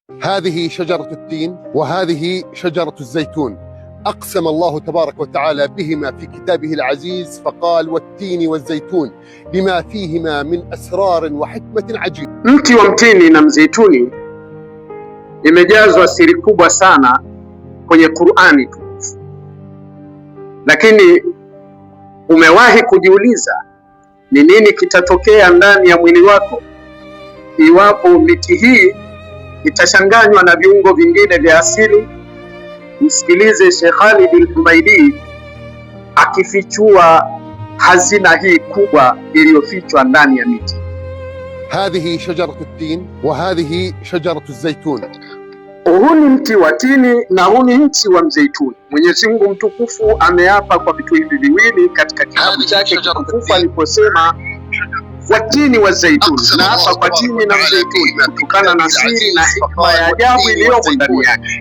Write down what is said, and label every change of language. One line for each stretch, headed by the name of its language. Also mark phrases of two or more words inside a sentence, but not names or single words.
Arabic: هذه شجرة التين وهذه شجرة الزيتون، أقسم الله تبارك وتعالى بهما في كتابه العزيز فقال: والتين والزيتون لما فيهما من أسرار وحكمة عجيبة.
Swahili: Mti wa mtini na mzeituni imejazwa siri kubwa sana kwenye Qur'ani tukufu. Lakini umewahi kujiuliza ni nini kitatokea ndani ya mwili wako iwapo miti hii itachanganywa na viungo vingine vya asili? Msikilize Sheikh Khalid al-Humaidi akifichua hazina hii kubwa iliyofichwa ndani ya miti.
Arabic: هذه شجرة التين وهذه شجرة الزيتون.
Swahili: Huu ni mti wa tini na huu ni mti wa mzeituni. Mwenyezi Mungu mtukufu ameapa kwa vitu hivi viwili katika kitabu chake kitukufu aliposema
Arabic: والتين والزيتون,
Swahili: na hapa kwa tini na mzeituni kutokana na siri na hikma ya ajabu iliyomo ndani yake.